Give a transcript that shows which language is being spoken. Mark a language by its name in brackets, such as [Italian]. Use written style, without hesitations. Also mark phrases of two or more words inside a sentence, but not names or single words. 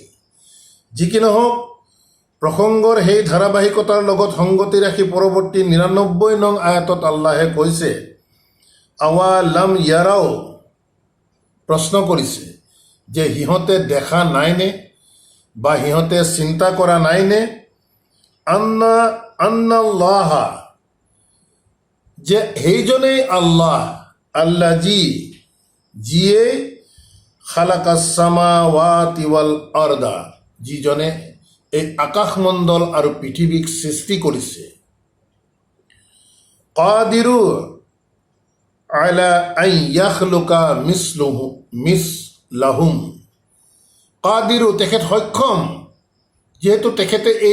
[Assamese] যি কি নহওক, প্ৰসংগৰ সেই ধাৰাবাহিকতাৰ লগত সংগতি ৰাখি পৰৱৰ্তী 99 নং আয়াতত আল্লাহে কৈছে, [Arabic] أولم يروا, [Assamese] প্ৰশ্ন কৰিছে যে সিহঁতে দেখা নাইনে বা সিহঁতে চিন্তা কৰা নাইনে, [Arabic] أن الله, [Assamese] যে সেইজনেই আল্লাহ, [Arabic] আল্লাযী, যিয়ে خلق السماوات والأرض, [Assamese] যিজনে এই আকাশমণ্ডল আৰু পৃথিৱীক সৃষ্টি কৰিছে, [Arabic] قادر على أن يخلق مثلهم, কাদিৰু, [Assamese] তেখেত সক্ষম, যেহেতু তেখেতে এই